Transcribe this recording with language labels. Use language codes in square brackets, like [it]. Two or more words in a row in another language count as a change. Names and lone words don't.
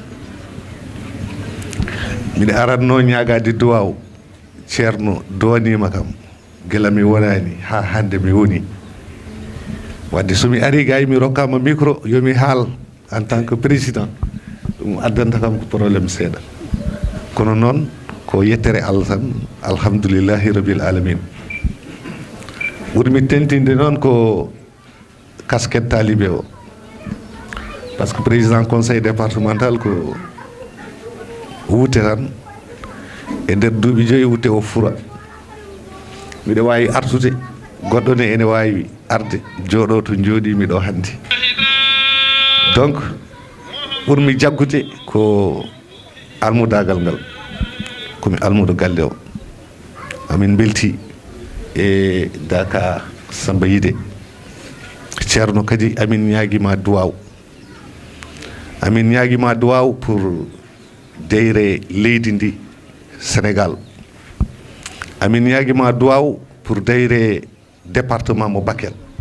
[ff] miɗa aranno ñagade duwaw ceerno dowanima kam guila mi wonani ha hande mi woni wadde somi ari gay mi rokkama micro yomi haal [fr] en tant que président [ff] ɗum addanta kam ko probléme seeɗa kono noon ko yettere Allah tan [ar] الحمد لله رب العالمين [ff] ɓurmi tentinde noon ko [fr] casquette talibé [ff] o [fr] par ce que président conseil départemental [ff] ko wuute tan e nder duuɓi joyi wuute o fura miɗa wawi artude goɗɗo ne ene wawi arde jooɗo to jooɗimi ɗo hannde donc ɓurmi jaggude ko almudagal ngal komi almudo galle o amin belti e Daka Samba Yide ceerno kadi amin ñaguima duwaw amin ñaguima duwaw pour deyre leydi ndi Sénégal amin ñaguima duwaw pour deyre département mo Bakel